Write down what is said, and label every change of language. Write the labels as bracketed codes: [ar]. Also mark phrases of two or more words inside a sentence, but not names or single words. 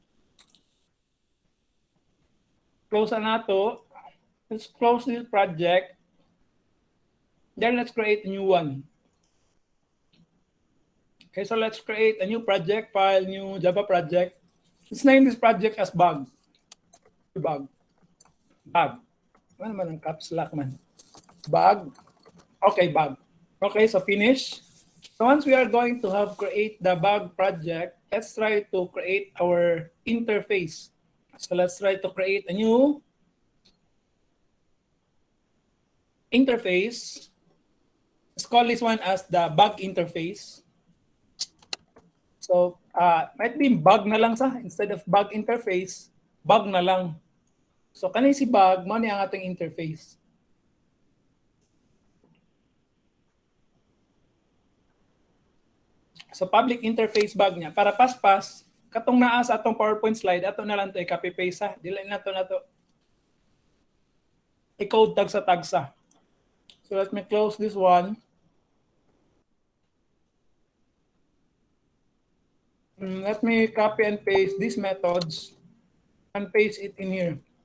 [ceb] Close na to. [en] Let's close this project. Then let's create a new one. Okay, so let's create a new project, file, new Java project. Let's name this project as bug. Bug. Bug. [ceb] Ano man ang caps lock man? [en] Bug. Okay, bug. Okay, so finish. So once we are going to have create the bug project, let's try to create our interface. So let's try to create a new interface. Let's call this one as the bug interface. So might be bug [ceb] na lang sa [en] instead of bug interface, bug [ceb] na lang. So kanay si bug mo ni ang ating interface. So [en] public interface [ceb] bug niya para paspas katong naa sa atong [en] PowerPoint slide [ceb] ato na lang to i- [en] copy paste [ceb] ha. Dili na to i-code tagsa. [en] So let me close this one. Let me copy and paste these methods and paste it in here.